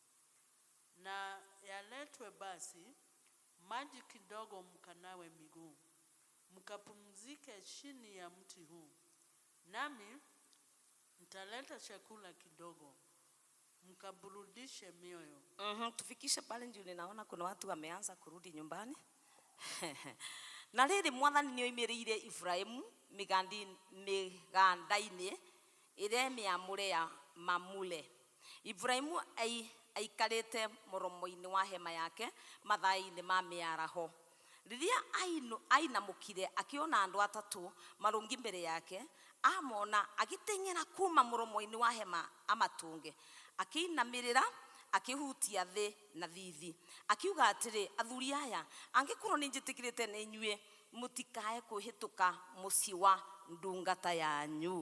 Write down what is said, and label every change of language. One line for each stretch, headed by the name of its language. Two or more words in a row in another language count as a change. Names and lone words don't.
Swahili: na yaletwe basi maji kidogo mkanawe miguu, mkapumzike chini ya mti huu, nami nitaleta chakula kidogo, mkaburudishe mioyo. Tufikishe pale ndio ninaona kuna watu wameanza kurudi nyumbani.
Kikuyu: Na riri mwathani ni oimereire Ibrahimu migandaini ire miamure ya Mamule. Ibrahimu aikarite muromo-ini wa hema yake mathai-ini ma miaraho. Riria ainamukire akiona andu atatu marungi mbere yake, amona agiteng'era kuma muromo-ini wa hema amatunge, akinamirira akihutia thi na thithi, akiuga atiri, athuri aya, angikorwo ni njitikirite ni inyue, mutikae kuhituka muci wa ndungata yanyu.